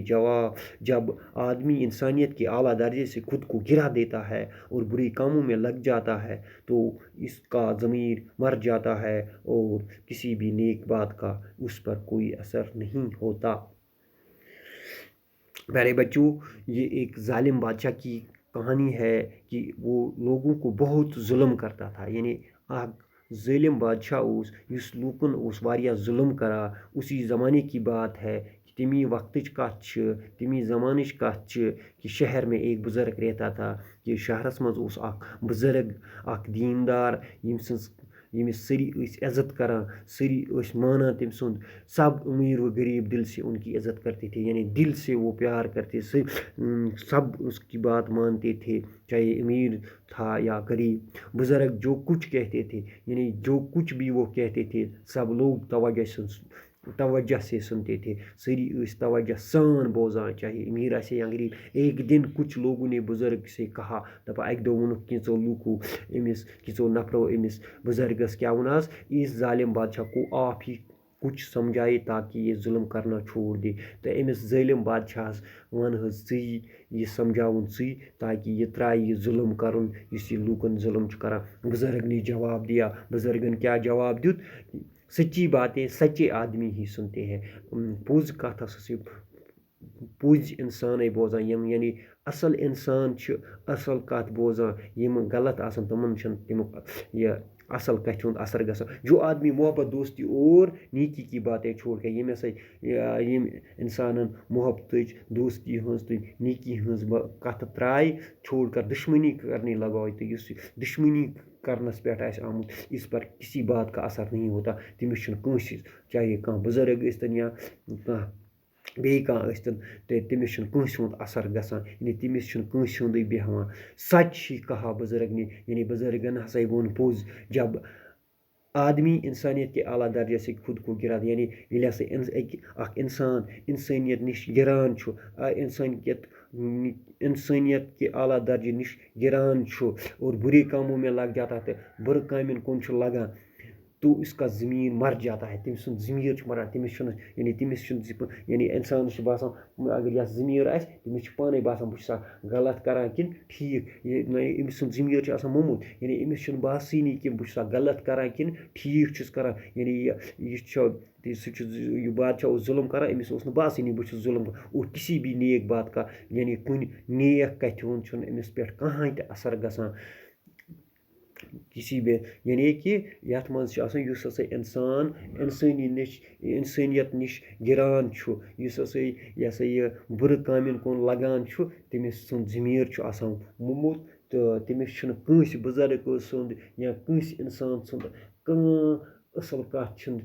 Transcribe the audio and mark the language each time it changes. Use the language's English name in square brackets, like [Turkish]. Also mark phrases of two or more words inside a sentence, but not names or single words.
[Urdu] جب آدمی انسانیت کے اعلیٰ درجے سے خود کو گرا دیتا ہے اور برے کاموں میں لگ جاتا ہے تو اس کا ضمیر مر جاتا ہے اور کسی بھی نیک بات کا اس پر کوئی اثر نہیں ہوتا۔ پیارے بچوں، یہ ایک ظالم بادشاہ کی کہانی ہے کہ وہ لوگوں کو بہت ظلم کرتا تھا۔ [Kashmiri] یعنی ظالم بادشاہ اس لوکن واریاہ ظلم کرا۔ [Urdu] اسی زمانے کی بات ہے، [Kashmiri] تمی وقتچ کت تمی زمانچ کت [Urdu] کہ شہر میں ایک بزرگ رہتا تھا۔ [Kashmiri] کہ شہرس مز بزرگ دیندار یمس سری عزت کران، سری مانان تم سند۔ [Urdu] سب امیر و غریب دل سے ان کی عزت کرتے تھے، یعنی دل سے وہ پیار کرتے، سب اس کی بات مانتے تھے، چاہے امیر تھا یا غریب۔ بزرگ جو کچھ کہتے تھے، یعنی جو کچھ بھی وہ کہتے تھے سب لوگ توجہ سے سنتے تھے، [Kashmiri] سری توجہ سان بوزان، چاہے امیر آسے یا غریب۔ [Urdu] ایک دن کچھ لوگوں نے بزرگ سے کہا، [Kashmiri] دپا اکہ دۄہ ووٚنُکھ کینٛژو لوٗکو کینٛژو نفرو أمِس بزرگس کیا ووٚن آز، [Urdu] اس ظالم بادشاہ کو آپ ہی کچھ سمجھائے تاکہ یہ ظلم کرنا چھوڑ دے۔ [Kashmiri] تو أمس ظالم بادشاہس ون حظ ژٕے یہ سمجھاوُن ژٕے تاکہ یہ ترائے یہ ظلم کرن یُس یہ لوٗکن ظلم چھُ کران۔ [Urdu] بزرگ نے جواب دیا۔ [Kashmiri] بزرگن کیا جواب دیُت؟ [Urdu] سچی باتیں سچے آدمی ہی سنتے ہیں۔ [Kashmiri] پوٚز کتھ ہسا پوٚز انسانے بوزان، یعنی اصل انسان چھُ اصل کتھ بوزان، یم غلط آسان تمن چھنہٕ تمیُک یہ اصل کتھِ ہُنٛد اثر گژھان۔ [Urdu] جو آدمی محبت، دوستی اور نیکی کی باتیں چھوڑ کے [Kashmiri] یم انسانن محبتٕچ، دوستی ہٕنٛز تہٕ نیکی ہٕنٛز کتھ ترائے [Urdu] چھوڑ کر دشمنی کرنے لگاو، تو [Kashmiri] یُس دشمنی کرنس پٮ۪ٹھ آسہِ آمُت [Urdu] اس پر کسی بات کا اثر نہیں ہوتا۔ [Kashmiri] تٔمِس چھُنہٕ کٲنٛسہِ، چاہے کانٛہہ بزرگ ٲسۍتن یا کانٛہہ بیٚیہِ کانٛہہ ٲسۍتن، تہٕ تٔمِس چھُنہٕ کٲنٛسہِ ہُنٛد اثر گژھان، یعنی تٔمِس چھُنہٕ کٲنٛسہِ ہُنٛدُے بیٚہوان۔ [Urdu] سچ ہی کہا بزرگ نے، یعنی [Kashmiri] بزرگن ہسا ووٚن پوٚز۔ [Urdu] جب آدمی انسانیت کے اعلیٰ درجے سے خود کو گرا، یعنی [Kashmiri] ییٚلہِ ہسا اکھ انسان انسانیت نش گران چھُ، [Urdu] انسانیت کے اعلیٰ درجے [Kashmiri] نش گران چھُ [Urdu] اور برے کاموں میں لگ جاتا ہے، [Kashmiri] برٕ کامین کُن چھُ لگان، [Urdu] تو اس کا ضمیر مر جاتا ہے، [Kashmiri] تٔمۍ سُنٛد ضمیر چھُ مران، تٔمِس چھُنہٕ یعنی انسانس چھُ باسان اگر یتھ ضمیر آسہِ تٔمِس چھُ پانے باسان بہٕ چھُسا غلط کران کِنہٕ ٹھیٖک۔ أمۍ سُنٛد ضمیر چھُ آسان موٚمُت، یعنی أمِس چھُنہٕ باسٲنی کہِ بہٕ چھُسا غلط کران کِنہٕ ٹھیٖک چھُس کران۔ یعنی یہ بادشاہ اوس ظلم کران، أمِس اوس نہٕ باسٲنی بہٕ چھُس ظلم کران، [Urdu] اور کسی بھی نیک بات کا، [Kashmiri] یعنی کُنہِ نیک کتھِ ہُنٛد چھُنہٕ أمِس پٮ۪ٹھ کٕہٕنۍ تہِ اثر گژھان۔ [Urdu] کسی بھی [Kashmiri] یعنی کہ یتھ منٛز چھُ آسان یُس ہسا انسان انسانیت نش گران چھُ، یُس ہسا یہ بُرٕ کامین کُن لگان چھُ، تٔمِس سُنٛد ضمیر چھُ آسان موٚمُت، تہٕ تٔمِس چھُنہٕ کٲنٛسہِ بزرگ سُنٛد یا کٲنٛسہِ انسان سُنٛد کانٛہہ اَصٕل کَتھ چھِنہٕ